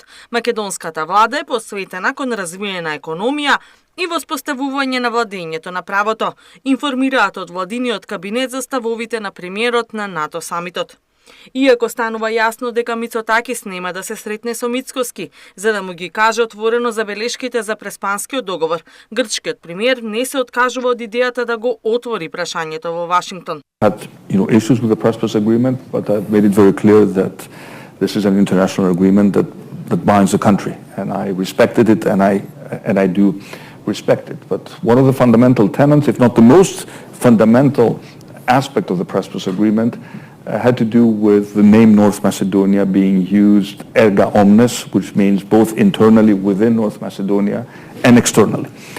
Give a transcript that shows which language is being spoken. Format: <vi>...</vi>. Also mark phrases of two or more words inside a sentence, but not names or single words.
<mk>Македонската влада е посветена кон развиена економија и воспоставување на владењето на правото, информираат од владиниот кабинет за ставовите на премиерот на НАТО самитот. Иако станува јасно дека Мицотакис нема да се сретне со Мицковски, за да му ги каже отворено забелешките за Преспанскиот договор, грчкиот премиер не се откажува од идејата да го отвори прашањето во Вашингтон.</mk> <en>Had, issues with the Prespers agreement, but I made it very clear that this is an international agreement that binds the country, and I respected it, and I do respect it. But one of the fundamental tenets, if not the most fundamental aspect of the Prespers agreement, had to do with the name North Macedonia being used</en> <la>erga omnes,</la> <en>which means both internally within North Macedonia and externally.</en>